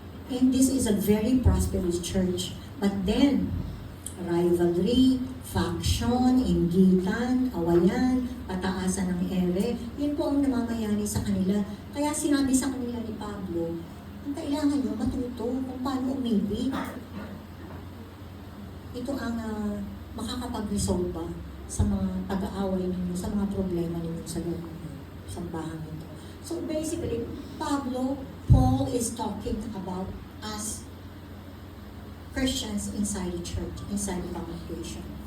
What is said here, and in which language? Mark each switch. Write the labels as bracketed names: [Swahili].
[English] And this is a very prosperous church. But then, [Filipino] rivalry, faction, inggitan, awayan, pataasan ng ere, yun po ang namamayani sa kanila. Kaya sinabi sa kanila ni Pablo, ang kailangan nyo matuto kung paano umibig. Ito ang makakapag-resolve ba sa mga pag-aaway ninyo, sa mga problema ninyo sa loob ng sambahan nito. [English] So basically, Paul is talking about us Christians inside the church, inside the congregation.